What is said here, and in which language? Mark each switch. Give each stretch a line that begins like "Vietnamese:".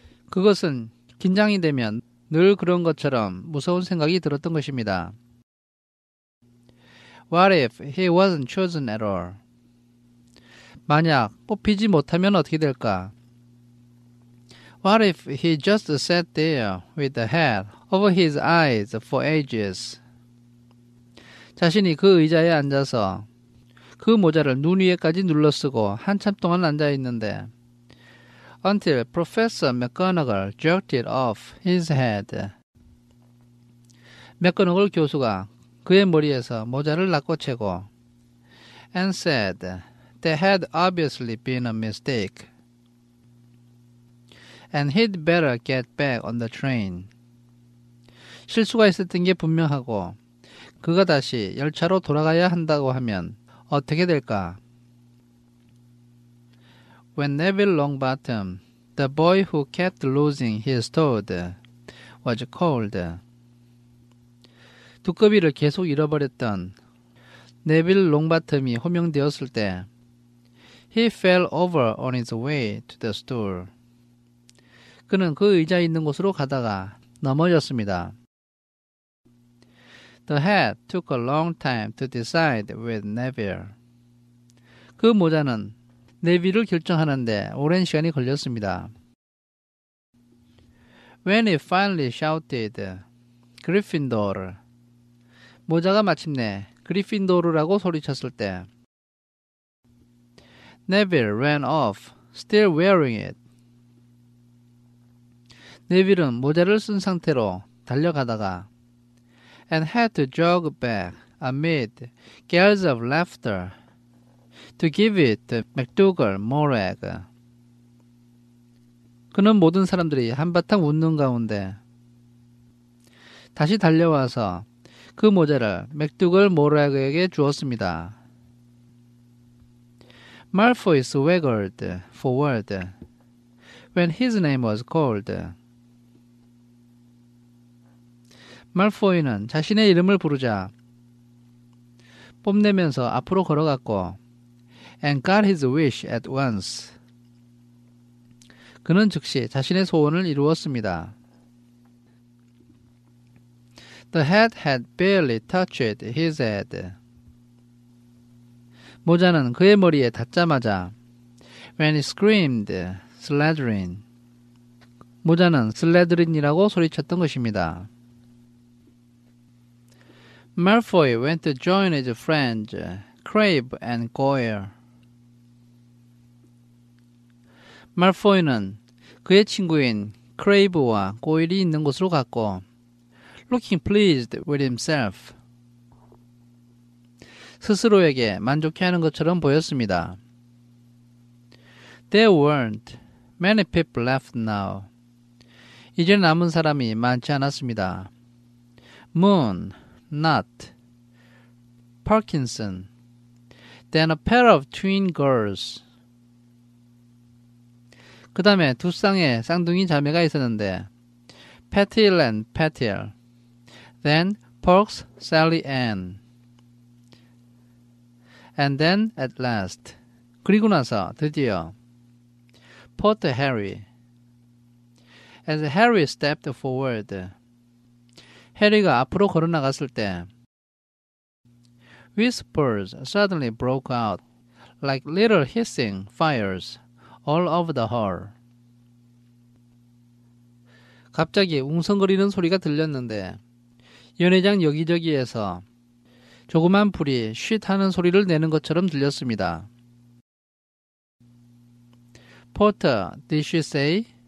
Korean: 그것은 긴장이 되면 늘 그런 것처럼 무서운 생각이 들었던 것입니다.
English: What if he wasn't chosen at all?
Korean: 만약 뽑히지 못하면 어떻게 될까?
English: What if he just sat there with the hat over his eyes for ages?
Korean: 자신이 그 의자에 앉아서 그 모자를 눈 위에까지 눌러쓰고 한참 동안 앉아있는데
English: until Professor McGonagall jerked it off his head.
Korean: 맥거너글 교수가 그의 머리에서 모자를 낚고채고
English: and said there had obviously been a mistake and he'd better get back on the train.
Korean: 실수가 있었던 게 분명하고 그가 다시 열차로 돌아가야 한다고 하면 어떻게 될까?
English: When Neville Longbottom, the boy who kept losing his toad, was called.
Korean: 두꺼비를 계속 잃어버렸던 네빌 롱바텀이 호명되었을 때
English: He fell over on his way to the stool.
Korean: 그는 그 의자에 있는 곳으로 가다가 넘어졌습니다.
English: The hat took a long time to decide with Neville.
Korean: 그 모자는 네빌을 결정하는데 오랜 시간이 걸렸습니다.
English: When he finally shouted, Gryffindor.
Korean: 모자가 마침내 그리핀도르라고 소리쳤을 때
English: Neville ran off, still wearing it.
Korean: 네빌은 모자를 쓴 상태로 달려가다가
English: and had to jog back amid gales of laughter to give it to McDougal Morag.
Korean: 그는 모든 사람들이 한바탕 웃는 가운데 다시 달려와서 그 모자를 맥두걸 모락에게 주었습니다.
English: Malfoy swaggered forward when his name was called.
Korean: 말포이는 자신의 이름을 부르자 뽐내면서 앞으로 걸어갔고
English: and got his wish at once.
Korean: 그는 즉시 자신의 소원을 이루었습니다.
English: The hat had barely touched his head.
Korean: 모자는 그의 머리에 닿자마자
English: when he screamed, Slytherin.
Korean: 모자는 슬레드린이라고 소리쳤던 것입니다.
English: Malfoy went to join his friends, Crabbe and Goyle.
Korean: 말포이는 그의 친구인 크레이브와 고일이 있는 곳으로 갔고
English: looking pleased with himself.
Korean: 스스로에게 만족해하는 것처럼 보였습니다.
English: There weren't many people left now.
Korean: 이제 남은 사람이 많지 않았습니다.
English: Moon, Nut, Parkinson, then a pair of twin girls.
Korean: 그 다음에 두 쌍의 쌍둥이 자매가 있었는데
English: Patil and Patil, then Perks, Sally Ann, and then at last,
Korean: 그리고 나서 드디어 Potter Harry.
English: As Harry stepped forward,
Korean: 해리가 앞으로 걸어나갔을 때
English: Whispers suddenly broke out like little hissing fires all over the hall.
Korean: 갑자기 웅성거리는 소리가 들렸는데 연회장 여기저기에서 조그만 불이 쉿 하는 소리를 내는 것처럼 들렸습니다.
English: Potter, did she say?